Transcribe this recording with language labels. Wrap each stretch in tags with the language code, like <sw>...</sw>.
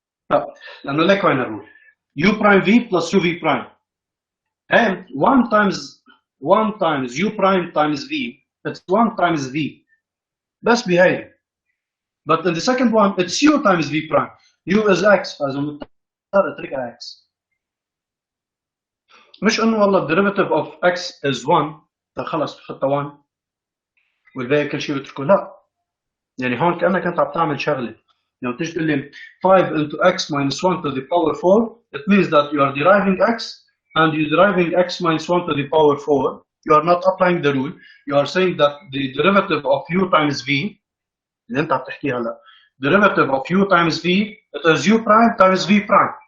<ar>لا لأنه لك وين الرول.</ar> <en>u prime v plus uv prime. And 1 times u prime times v. It's 1 times v.</en> <ar>بس بهاي.</ar> <en>But in the second one, it's u times v prime. u is x,</en> <ar>فإذا مضطر اتركها</ar> <en>x.</en> <ar>مش إنه والله</ar> <en>derivative of x is 1</en> <ar>خلص بحطها 1 والباقي كل شيء بتركه، لا. يعني هون كأنك أنت عم تعمل شغلة. يعني تيجي تقول لي</ar> <en>5 into x minus 1 to the power 4, it means that you are deriving x and you're deriving x minus 1 to the power 4. You are not applying the rule. You are saying that the derivative of u times v</en> <ar>اللي أنت عم تحكيها هلا</ar> <en>derivative of u times v it is u prime times v prime.</en>